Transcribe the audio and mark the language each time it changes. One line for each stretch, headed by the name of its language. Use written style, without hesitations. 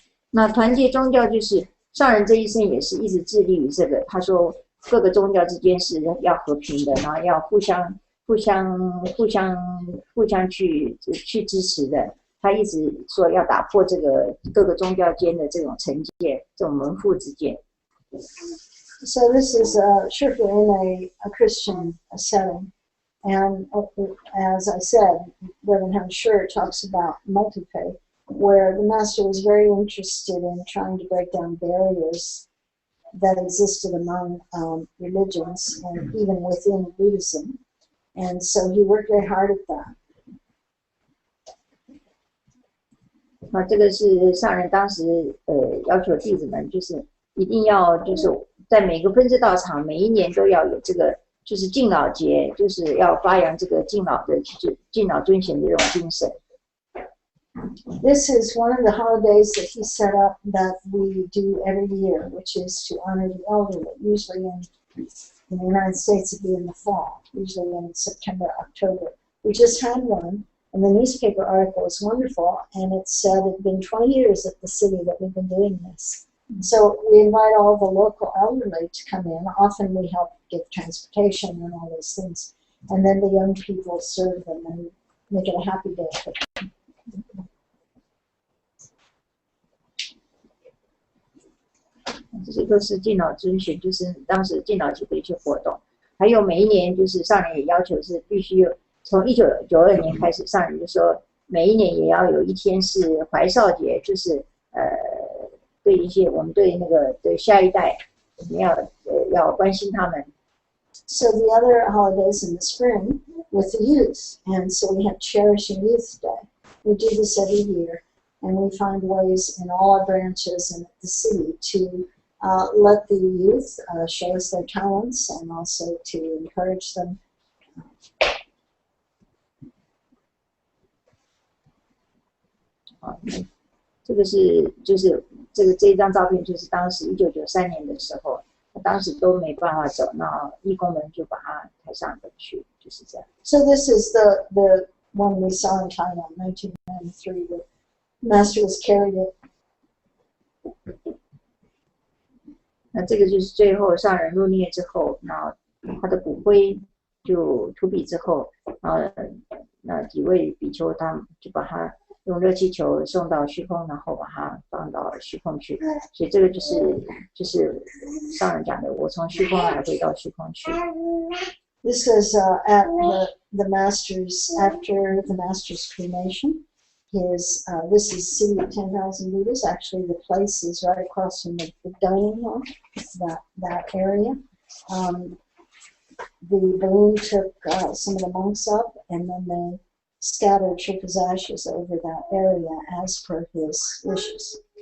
Chinese: 那团结宗教就是上人这一生也是一直致力于这个。他说各个宗教之间是要和平的，然后要互相去支持的。他一直说要打破这个各个宗教间的这种成见，这种门户之见。
English: So this is strictly in a Christian setting. And as I said, Reverend Hsuan talks about multi-faith, where the master was very interested in trying to break down barriers that existed among religions and even within Buddhism. And so he worked very hard at that.
Chinese: 那这个是上人当时要求弟子们，就是一定要就是在每个分支道场，每一年都要有这个就是敬老节，就是要发扬这个敬老的敬老尊贤的这种精神。
English: This is one of the holidays that he set up that we do every year, which is to honor the elderly. Usually in the United States, it'd be in the fall, usually in September, October. We just had one, and the newspaper article was wonderful, and it said it had been 20 years at the city that we've been doing this. So we invite all the local elderly to come in. Often we help give transportation and all those things. And then the young people serve them and make it a happy day for them.
Chinese: 这些都是敬老尊贤，就是当时敬老节的一些活动。还有每一年，就是上人也要求是必须有，从1992年开始，上人就说每一年也要有一天是怀少节，就是对一些我们对那个对下一代，我们要关心他们。
English: So the other holidays in the spring with the youth, and so we have Cherishing Youth Day. We do this every year, and we find ways in all our branches and at the city to let the youth show us their talents and also to encourage them.
Chinese: 这个是就是这一张照片，就是当时1993年的时候，当时都没办法走，那义工们就把他抬上楼去，就是这样。
English: So this is the one we saw in China in 1993. The master was carried it.
Chinese: 那这个就是最后上人入涅之后，然后他的骨灰就土比之后，然后那几位比丘他们就把他用热气球送到虚空，然后把它放到虚空去。所以这个就是上人讲的，我从虚空来回到虚空去。
English: This was at the master's after the master's cremation. This is City of 10,000 Buddhas. Actually, the place is right across from the dining hall, that area. The balloon took some of the monks up, and then they scattered Sherpa's ashes over that area as per his wishes.